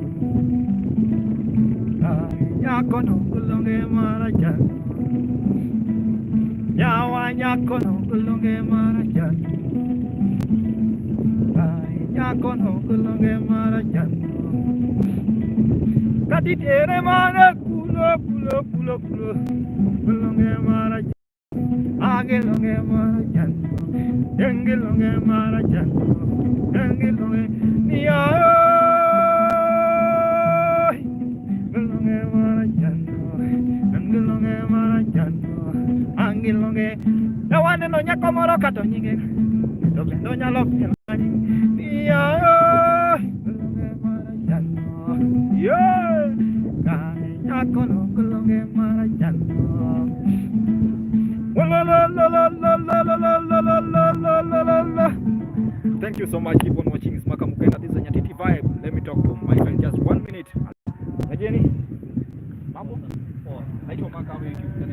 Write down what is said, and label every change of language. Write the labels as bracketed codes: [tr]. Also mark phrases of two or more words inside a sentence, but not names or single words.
[luo] Nyakono gulonge marajan. Nyawa nyakono gulonge marajan. Nyakono gulonge marajan. Kati tere mana kulo gulonge marajan. Agelonge marajan. Yengelonge marajan. Yengelonge niya. Gulonge marajan. Yengelonge marajan. Angilonge. Yawane no nyakomoro kato nyinge. Dobendo nyalo niya. Gulonge marajan. Yo. Nyakono gulonge marajan. [en] Thank you so much. Keep on watching. It's Makamugenda. This is a Nyatiti vibe. Let me talk to my friend just 1 minute. [sw] Najeni? Mambo? Oh, naitwa Makamugenda.